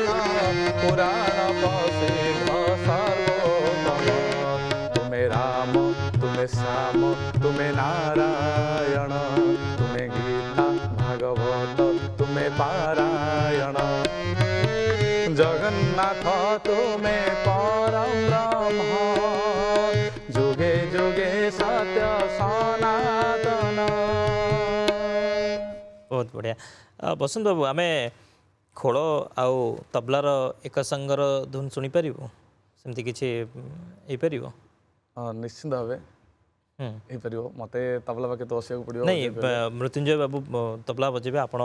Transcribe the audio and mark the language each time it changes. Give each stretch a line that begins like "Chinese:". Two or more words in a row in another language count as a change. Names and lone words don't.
Odia: ପୁରାଣ ପ୍ରସିଦ୍ଧ ସର୍ବୋତ୍ତମ ତୁମେ ରାମ ତୁମେ ଶ୍ୟାମ ତୁମେ ନାରାୟଣ। ତୁମେ ଗୀତା ଭାଗବତ ତୁମେ ପାରାୟଣ। ଜଗନ୍ନାଥ ତୁମେ ପରମ ବ୍ରହ୍ମ ଯୁଗେ ଯୁଗେ ସତ୍ୟ ସନାତନ। ବହୁତ ବଢ଼ିଆ। ବସନ୍ତ ବାବୁ, ଆମେ ଖୋଳ ଆଉ ତବଲାର ଏକ ସାଙ୍ଗର ଧୁନ୍ ଶୁଣିପାରିବୁ? ସେମିତି କିଛି ହେଇପାରିବ? ନିଶ୍ଚିନ୍ତ ଭାବେ ହେଇପାରିବ। ମୋତେ ତବଲା ପାଖେ ତ ବସିବାକୁ ପଡ଼ିବ। ନାଇଁ, ମୃତ୍ୟୁଞ୍ଜୟ ବାବୁ ତବଲା ବଜେଇବେ, ଆପଣ